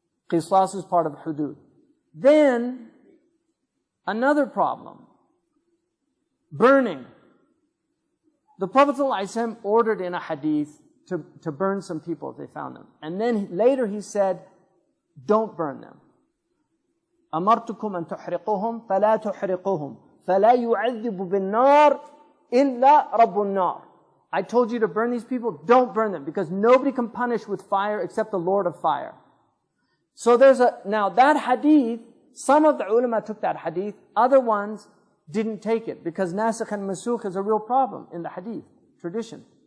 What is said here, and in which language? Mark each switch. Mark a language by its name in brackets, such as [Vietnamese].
[English] Qisas is part of hudud. Then, another problem, burning. The Prophet ﷺ ordered in a hadith to burn some people if they found them. And then later he said, don't burn them. [Arabic] أمرتكم أن تحرقوهم فلا تحرقوهم فلا يعذب بالنار إلا رب النار. [English] I told you to burn these people, don't burn them, because nobody can punish with fire except the Lord of fire. So now that hadith, some of the ulama took that hadith, other ones didn't take it, because nasikh and masukh is a real problem in the hadith tradition.